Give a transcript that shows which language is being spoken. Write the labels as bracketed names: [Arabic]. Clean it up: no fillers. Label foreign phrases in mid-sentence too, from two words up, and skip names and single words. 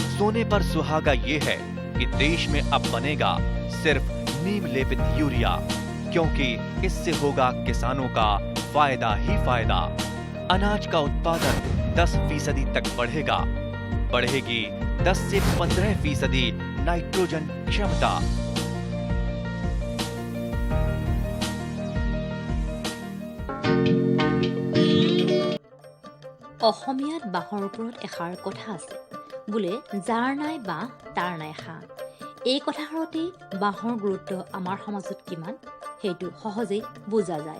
[Hindi] सोने पर सुहागा ये है कि देश में अब बनेगा सिर्फ नीम लेपित यूरिया, क्योंकि इससे होगा किसानों का फायदा ही फायदा। अनाज का उत्पादन 10% तक बढ़ेगा। बढ़ेगी 10 से 15% नाइट्रोजन क्षमता। [Assamese] অসমীয়াত বাঁহৰ ওপৰত এষাৰ কথা আছে, বোলে যাৰ নাই বাঁহ তাৰ নাই হাঁহ। এই কথাষাৰতেই বাঁহৰ গুৰুত্ব আমাৰ সমাজত কিমান সেইটো সহজেই বুজা যায়।